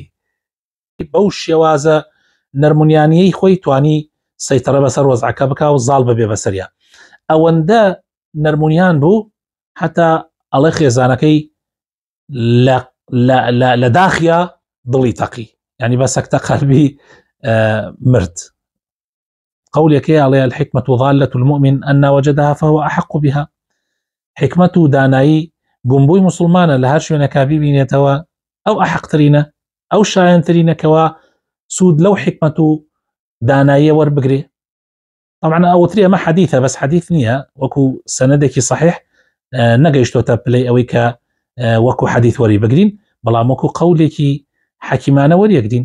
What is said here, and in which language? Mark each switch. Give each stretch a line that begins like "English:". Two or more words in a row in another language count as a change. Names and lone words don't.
Central Kurdish: بەو شێوازە نەرمونیانیەی خۆی توانی سەیتەرە بەسەر وەزعەکە بکا و زاڵ ببێ بەسەریا. ئەوەندە نەرمونیان بوو حتا ئەڵێ خێزانەکەی لە داخیا دڵی تەقی، یعنی بە سەکتە قەلبی مرد. قولێکی ئەڵێ
Arabic: الحکمة ضالة المؤمن أن وجدها فهو أحق بها.
Central Kurdish: حکمت و دانایی گومبووی مسلمانە لە هەر شوێنەکە ببینێتەوە ئەو ئەحەقترینە، ئەو شایەنترینەکەوە سوود لەو حکمت و داناییە وەربگرێ. طبعا ئەوتری ئەمە حەدیثە، بەس حەدیث نییە، وەکو سەنەدێکی صحیح نەگەیشتۆتە پلەی ئەوەی کە وەکو حەدیث وەری بگرین، بەڵام وەکو قولێکی حەکیمانە وەریەگرین.